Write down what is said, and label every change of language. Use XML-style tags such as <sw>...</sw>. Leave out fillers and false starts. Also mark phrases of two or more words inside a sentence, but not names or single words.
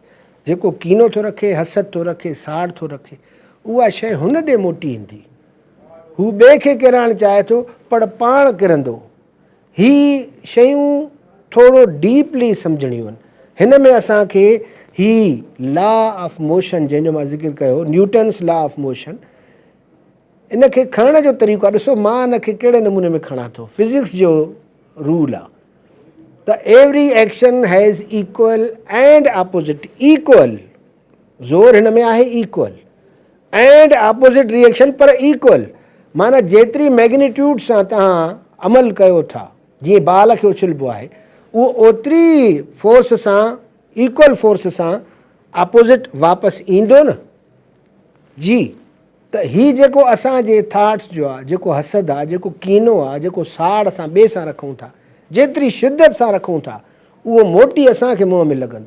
<sd>जेको कीनो थो रखे, हसद थो रखे, साड़ थो रखे, उहा शइ हुन ॾे मोटी ईंदी। हू ॿिए खे किराइणु चाहे थो, पर पाण किरंदो। ही शयूं थोरो डीपली सम्झणियूं आहिनि। हिन में असांखे ही</sd> <en>law of motion,</en> <sd>जंहिंजो मां ज़िक्र कयो,</sd> <en>Newton's law of motion,</en> <sd>इनखे खणण जो तरीक़ो आहे। ॾिसो मां इनखे कहिड़े नमूने में खणां थो। फिज़िक्स जो रूल आहे त</sd> <en>every action has equal and opposite.</en> <sd>इक्वल ज़ोर हिन में आहे,</sd> <en>equal and opposite reaction,</en> <sd>पर इक्वल माना जेतिरी मैग्नीट्यूड सां तव्हां अमल कयो था, जीअं बाल खे उछलिबो आहे, उहो ओतिरी फोर्स सां,</sd> <en>equal force</en> <sd>सां अपोजिट वापसि ईंदो न जी। त ही जेको असांजे थाट्स जो आहे, जेको हसद आहे, जेको कीनो आहे, जेको साड़ असां ॿिए सां रखूं था, जेतिरी शिदत सां रखूं था, उहो मोटी असांखे मुंहं में लॻंदो।</sd>